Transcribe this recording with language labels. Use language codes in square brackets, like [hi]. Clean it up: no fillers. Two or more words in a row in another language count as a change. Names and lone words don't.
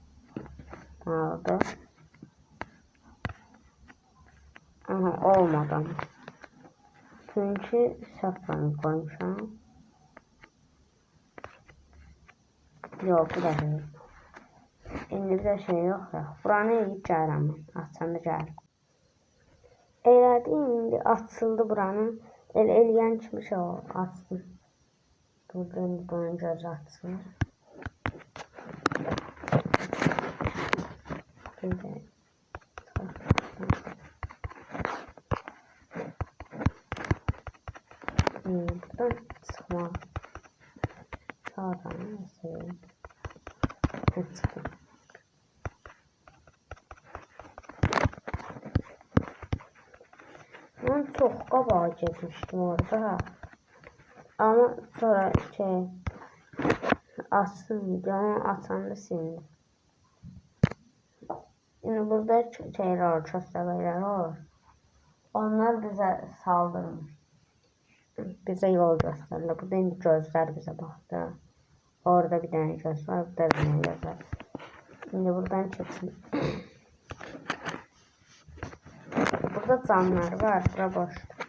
[az] Olmadan. Çünkü səhv koymuşam. [tr] Yok, bu da değil. [az] İndi bir de şey yok ya. Buranı eləyib gəlirəm. Açanda gəlir. Elədim, indi açıldı buranın. Eləyən kimi şey açdım. Burada indi bunun gözü açılır. [tr] Şimdi buradan çıkma. Sağdan mesela çıktım. Ben çok [az] qabağa getmişdim orada. [tr] Ama sonra [az] Açsın videonu, açanda sildim. [tr] Şimdi burada şeyler var, köstəbəklər var. [az] Onlar bizə saldırmır. Bizə yol göstərirlər. Burada indi gözlər bizə baxdı. Orada bir dənə göz var, burada bir dənə göz var. [tr] Şimdi buradan keçsin. [az] Burada canlar var, bura boşdur.